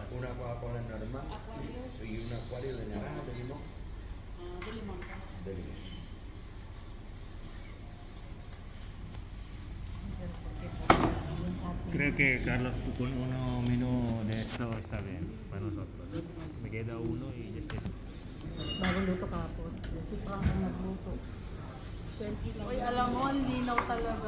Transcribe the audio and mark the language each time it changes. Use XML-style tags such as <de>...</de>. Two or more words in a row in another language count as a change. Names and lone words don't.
<es>una Coca-Cola normal y un acuario de naranja, de limón. De limón. Creo que Carlos con uno menú de esto está bien para nosotros. Me queda uno y ya está.</es> <tl>Bagong luto kahapon. Si Pang ang nagluto. Uy, alam mo, ang linaw talaga.</tl>